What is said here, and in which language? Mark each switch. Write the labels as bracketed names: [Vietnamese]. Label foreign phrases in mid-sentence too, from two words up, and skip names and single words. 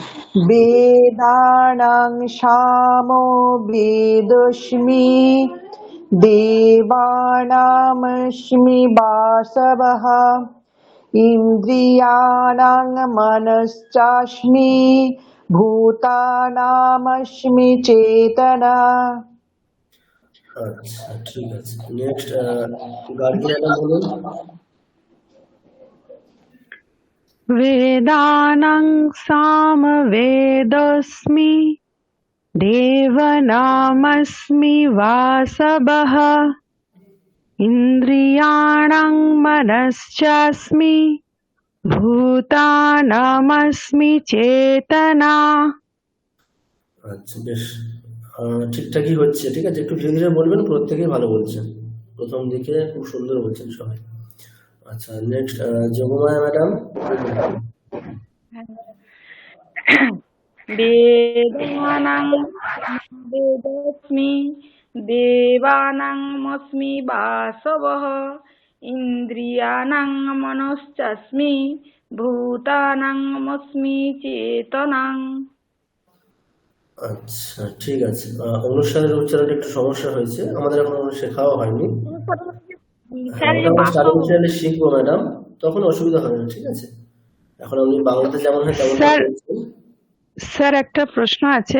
[Sanskrit] বেদানাং সামো বেদস্মি দেবানামস্মি বাসবঃ ইন্দ্রিয়াণাং মনশ্চাস্মি ভূতানামস্মি চেতনা। [Bangla] আচ্ছা, ঠিক আছে। নেক্সট গার্গী ম্যাডাম বলুন। [Sanskrit] वेदानां सामवेदस्मि देवनामस्मि वासवः इन्द्रियाणां मनश्चास्मि भूतानामस्मि चेतना। [Bangla] আচ্ছা, বেশ, ঠিকঠাকই হচ্ছে। ঠিক আছে, একটু ধীরে ধীরে বলবেন, প্রত্যেকেই ভালো বলছেন, প্রথম দিকে খুব সুন্দর বলছেন সবাই। আচ্ছা, নেক্সট যোগমায়া ম্যাডাম। [Sanskrit] वेदानां वेदस्मि देवानामस्मि वासवः इन्द्रियाणां मनश्चास्मि भूतानामस्मि चेतना। [Bangla] আচ্ছা, ঠিক আছে। অনুসারের উচ্চারণে একটু সমস্যা হয়েছে, আমাদের এখন শেখাও হয়নি। হ্যাঁ, ওটা আমরা [English] study channel [Bangla] শিখবো ম্যাডাম, তখন অসুবিধা হবে না। ঠিক আছে, এখন আপনি বাংলাতে যেমন হয় তেমন স্যার বলছেন। স্যার একটা প্রশ্ন আছে,